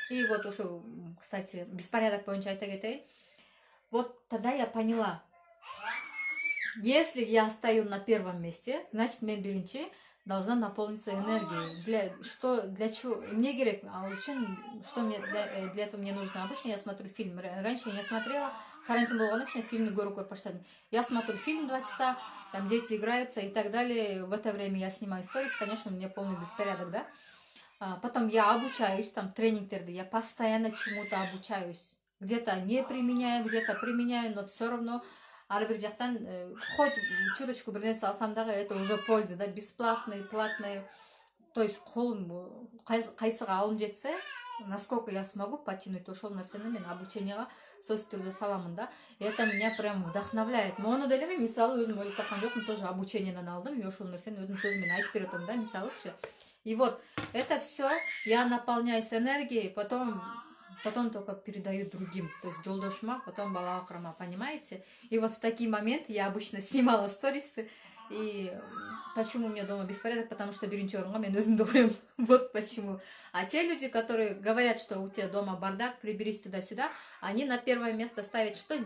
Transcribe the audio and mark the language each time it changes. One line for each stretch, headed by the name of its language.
Russian: И вот уже, кстати, беспорядок
Kyrgyz: боюнча айта кетейин.
Russian: Вот тогда я поняла. Если я стою на первом месте, значит,
Kyrgyz: мен биринчи
Russian: должна наполниться энергией. Для чего? Мне керек, что мне для этого мне нужно? Обычно я смотрю фильм. Раньше я не смотрела.
Kyrgyz: Карантин болгондон кичине фильмди көрүп баштадым.
Russian: Я смотрю фильм 2 часа, там дети играются и так далее. В это время я снимаю сторис, конечно, у меня полный беспорядок, да. Потом я обучаюсь, там тренингтерди, я постоянно чему-то обучаюсь. Где-то не применяю, где-то применяю, но все равно
Kyrgyz: ар бир жактан
Russian: хоть чуточку
Kyrgyz: бир нерсе алсам дагы,
Russian: это уже польза, да, бесплатный, платный.
Kyrgyz: То есть колум кайсыга алым жетсе,
Russian: насколько я смогу потянуть,
Kyrgyz: ошол нерсени мен обученияга сөзсүз түрдө саламын да.
Russian: Это меня прям вдохновляет.
Kyrgyz: Мону деле мен мисалы өзүм ойлоп тапкан жокмун, тоже обученияден алдым, и ошол нерсени өзүм сөзүм менен айтып берип атам да, мисалычы.
Russian: И вот это все я наполняюсь энергией, потом только передаю другим, то есть жолдошума, потом балабакрама, понимаете? И вот в такие моменты я обычно снимала сторисы. И почему у меня дома беспорядок? Потому что
Kyrgyz: биринчи орунга мен өзүмдү коем.
Russian: Вот почему. А те люди, которые говорят, что у тебя дома бардак, приберись туда-сюда, они на первое место ставят что?